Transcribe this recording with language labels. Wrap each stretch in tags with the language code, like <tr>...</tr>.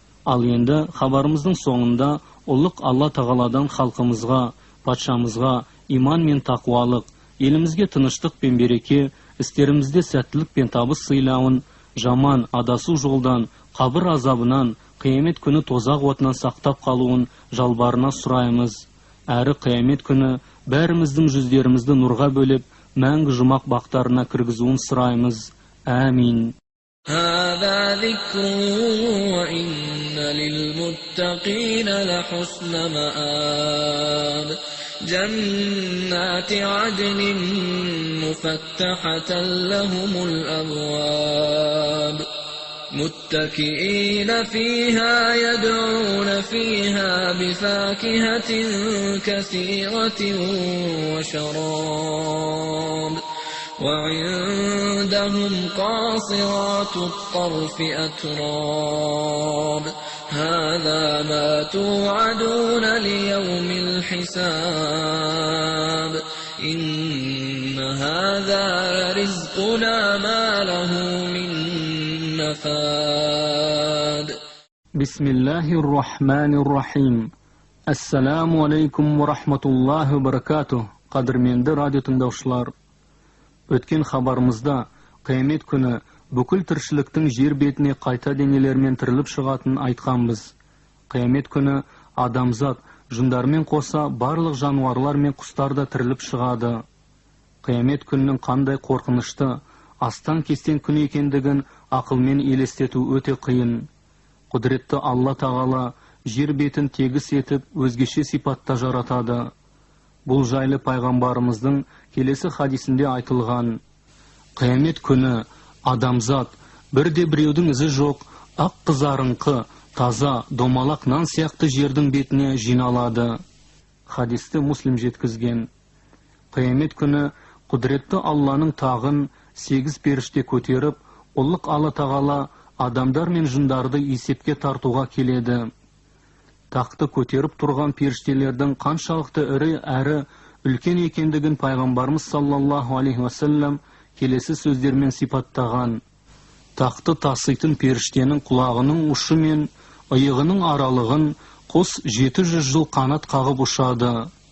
<kk>Ал енді хабарымыздың соңында ұлық Алла тағаладан халқымызға, патшамызға иман мен тақуалық, елімізге тыныштық пен береке, істерімізде сәттілік пен табыс сыйлауын, жаман адасу жолдан, қабір азабынан, қиямет күні тозақ отынан сақтап қалуын жалбарына сұраймыз. Әрі қиямет күні бәріміздің жүздерімізді нұрға бөліп, мәңгі жұмақ бақтарына кіргізуін сұраймыз. Әмин.</kk> <ar>هذا ذكر وإن للمتقين لحسن مآب جنات عدن مفتحة لهم الأبواب متكئين فيها يدعون فيها بفاكهة كثيرة وشراب وعندهم قاصرات الطرف أتراب هذا ما توعدون ليوم الحساب إن هذا رزقنا ما له من نفاد بسم الله الرحمن الرحيم Assalamu alaikum wa rahmatullahi wa barakatuh.</ar> <kk>Qadrmenді радио тыңдаушылар. Өткен хабарымызда қиямет күні бүкіл тіршіліктің жер бетіне қайта денелермен тіріліп шығатынын айтқанбыз. Қиямет күні адамзат жындармен қоса барлық жануарлар мен құстар да тіріліп шығады. Қиямет күнінің қандай қорқынышты, астан кестен күн екендігін ақылмен елестету өте қиын. Құдіретті Алла тағала жер бетін тегіс етіп өзгеше сипатта жаратады. Бұл жайлы пайғамбарымыздың келесі хадисінде айтылған: қиямет күні адамзат бірде біреудің ізі жоқ, ақ қызарыңқы, таза, домалақ нан сияқты жердің бетіне жиналады. Хадисті Муслим жеткізген. Қиямет күні құдіретті Алланың тағын 8 періште көтеріп, ұлық Алла тағала адамдар мен жындарды есепке тартуға келеді. Тақты көтеріп тұрған періштелердің қаншалықты ірі әрі үлкен екендігін пайғамбарымыз саллаллаху алейхи уассалам келесі сөздермен сипаттаған: тақты таситын періштенің құлағының ұшы мен иығының аралығын қос 700 жыл қанат қағып ұшады.</kk>